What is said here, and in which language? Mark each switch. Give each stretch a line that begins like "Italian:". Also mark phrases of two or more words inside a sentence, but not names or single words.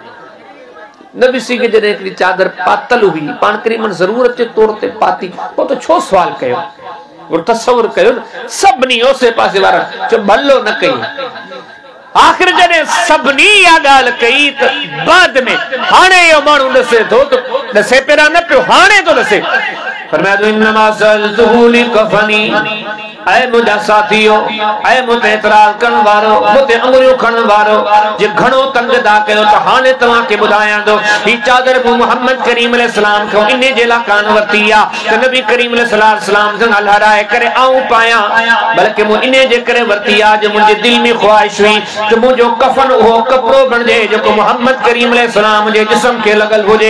Sindhi: नबी सिंह जॾहिं हिकिड़ी चादर पातल हुई, पाण करीम ज़रूरत जे तौर ते पाती, पोइ त छो सुवाल कयो? और तसव्वुर कयो न, सभिनी ओसे पासे वारा चयो भलो न कई। आखिर जॾहिं सभिनी इहा ॻाल्हि कई त बाद में हाणे इहो माण्हू ॾसे थो त ॾसे पहिरां न पियो, हाणे थो ॾसे। फरमाया तो
Arabic: إنما سألته لكفني,
Sindhi: ऐ मुंहिंजा साथियो, ऐ मूं ते एतराज़ करण वारो, मूं ते अंगुरियूं खणण वारो, जे घणो तंग था कयो त हाणे तव्हांखे ॿुधायां थो, ही चादर मूं मोहम्मद करीम अलैहिस्सलाम खां इन जे लाइ कान वरिती आहे त नबी करीम अलैहिस्सलाम सां हलाराए करे आऊं पायां, बल्कि मूं इन जे करे वरिती आहे जो मुंहिंजे दिलि में ख़्वाहिश हुई त मुंहिंजो कफन उहो कपिड़ो बणिजे जेको मोहम्मद करीम अलैहिस्सलाम जे जिस्म खे लॻल हुजे।